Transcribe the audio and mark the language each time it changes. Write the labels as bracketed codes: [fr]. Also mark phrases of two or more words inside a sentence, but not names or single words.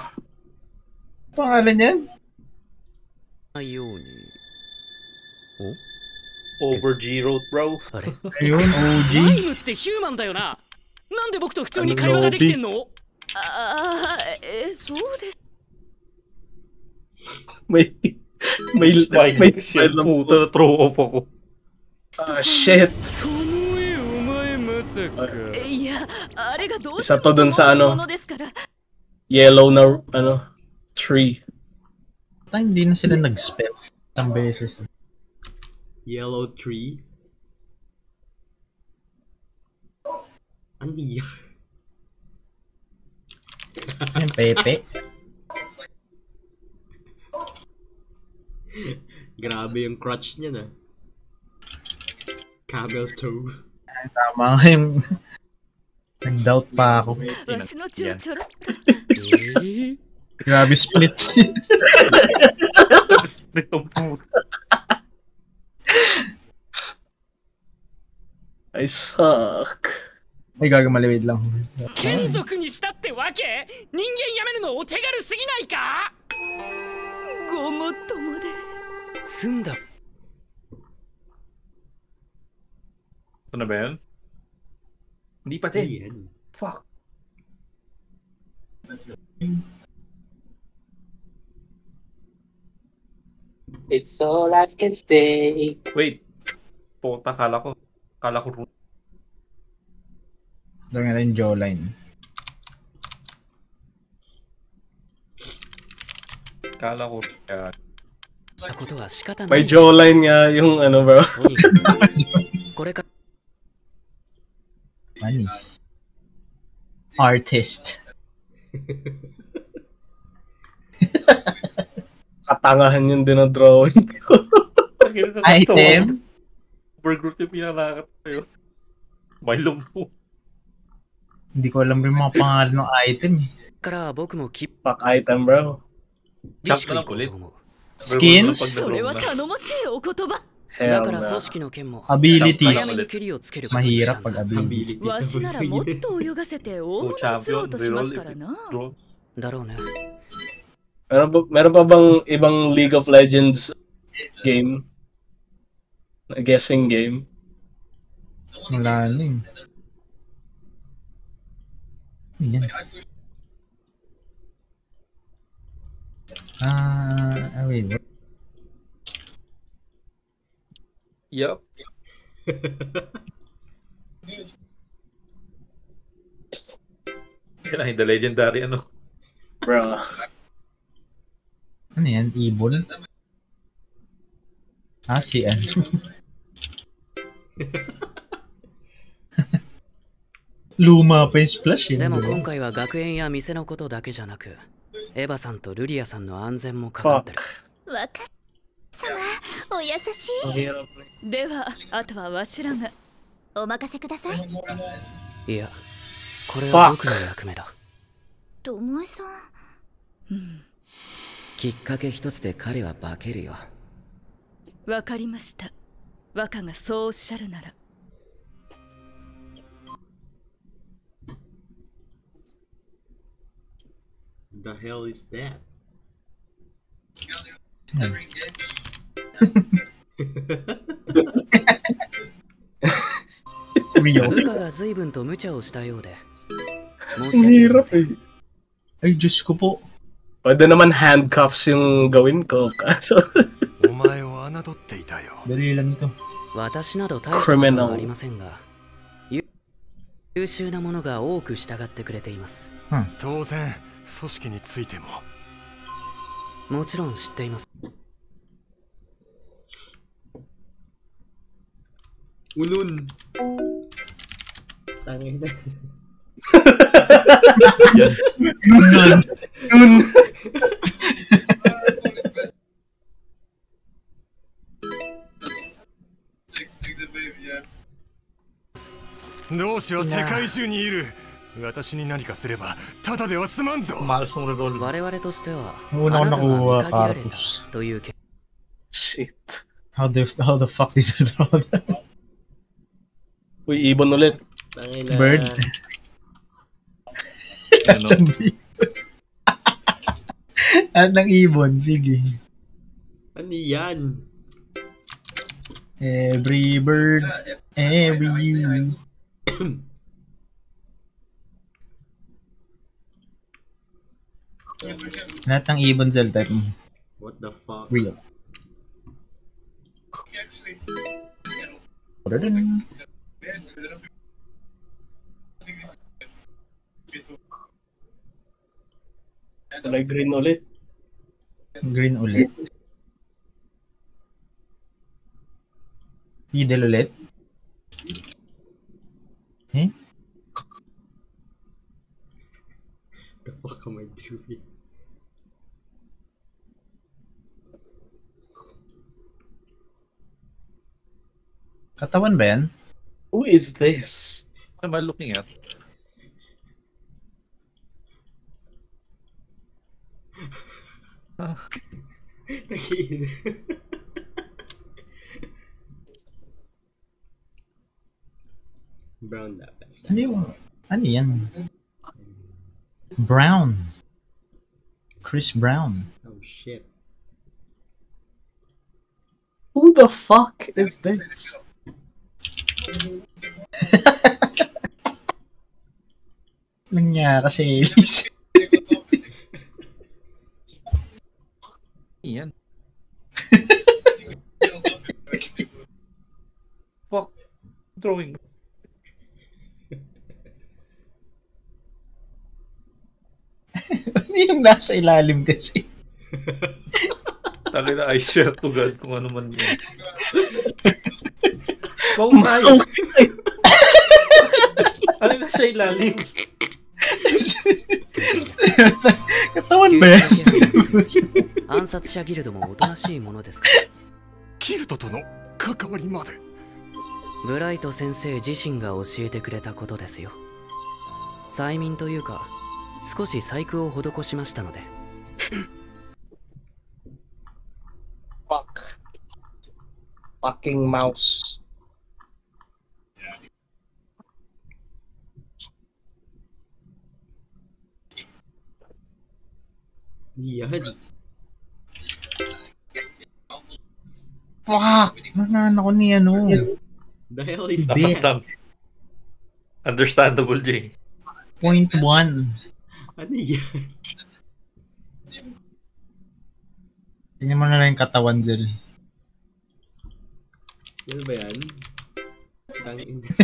[tl] Pangalan yan? [ja] ように [en] Over G Road, bro. [ja] あれ [tl] Ayun, ラ [en] OG. [ja] イムってヒューマンだよななんで僕と普通に会話ができてんのそうです [tl] May smile lang. Puta na [en] throw off [tl] ako. [en] Shit. [ja] ともえお前まさかいやあれがどうし Isa to dun sa ano, ものですから [en] yellow na, tree. [tl] Basta hindi na sila nag-spell. Isang beses. [en] Yellow tree. [tl] Ano yan? Yung Pepe. Grabe yung crutch niya na. [en] Camel toe. [tl] Tama nga yung... Nag-doubt pa ako. Grabe splits. [en] I suck. [tl] Ay, gagamaliwid lang. [ja] 眷属にしたってわけ？人間やめるのお手軽すぎないか？ごもっともで済んだ。 [tl] Ito na ba yun? Hindi pa din. Yan. [en] Fuck. It's all I can take. Wait. [tl] Puta, kala ko Doon nga yung jawline. May jawline nga yung ano bro. Manis. [en] Artist. [tl] Katangahan yung dinodrawing ko. [en] Item? [tl] Burger yung pinanakat ko. May lumpo. Hindi ko alam rin mga pangalan ng item eh. [en] Fuck item bro. [tl] Chop na lang ulit. [en] Skins? Hell Hell no. Abilities. [tl] Mahirap pag abilities. [ja] わしならもっと泳がせて大物を釣ろうとしますからな。 [tl] Meron pa bang ibang League of Legends game? Na [en] guessing game? [tl] Wala na eh. Yan. [en] Wait. What? [tl] Yup. Yan [en] the legendary [tl] ano. Bro. Ano yan? Ibon? Si ano? Luma pa yung splash eh. [ja] でも今回は学園や店のことだけじゃなく、エヴァさんとルリアさんの安全もかかってる。若様、お優しい。では、あとはわしらが。お任せください。いや、これは僕の役目だ。ともえさん。きっかけ一つで彼は化けるよ。わかりました。若がそうおっしゃるなら。 [en] The hell is that? Real. [ja] 部下が随分と無茶をしたようで。 [tl] Hirap eh. Ay, Diyos ko po. Pwede naman handcuffs yung gawin ko. Kaso... Dali lang ito. [ja] 私など大したことはありませんが、優秀な者が多く従ってくれています。当然、組織についても。もちろん知っています。 [tl] Ulun. Tangin na. Nun. [ja] 同志は世界中にいる。私に何かすればただでは済まんぞ。我々としては [tl] Una [ja] あなた [tl] ko [ja] が [tl] nakuha [ja] 見限られた Carpus. というけ。 [en] Shit. How the fuck did you draw that? [tl] Uy, ibon ulit. Bird. At ng ibon, sige. Ano yan? [en] Every bird, every you. [tl] Lahat ng ibon [en] cell type [tl] mo. [en] What the fuck? Real. [tl] Kulay green ulit. Green ulit. Idel ulit. Eh? Baka may theory. Katawan ba yan? [en] Who is this? What am I looking at? [tl] Brown dapat siya. Ano yan? Brown. Chris Brown. [en] Oh shit. Who the fuck is this? [tl] Nangyari kasi Elise. Iyan. [en] Fuck. Drawing. [tl] Ano yung nasa ilalim kasi? Tangina, [en] I swear to God [tl] kung ano man yun. Maumay! Ano yung nasa ilalim? Katawan ba yan? [ja] 暗殺者ギルドもおとなしいものですか？ギルドとの関わりまで。ブライト先生自身が教えてくれたことですよ。催眠というか少し細工を施しましたので。 [en] Fucking mouse. [tl] Yan. [en] Fuck! [tl] Manana ko ni ano. [en] The hell is Bit. that? Understandable, Jay. 0.1. [tl] Ano yan? Tingnan mo na lang yung katawan, Zel. Ano ba yan? Tangin.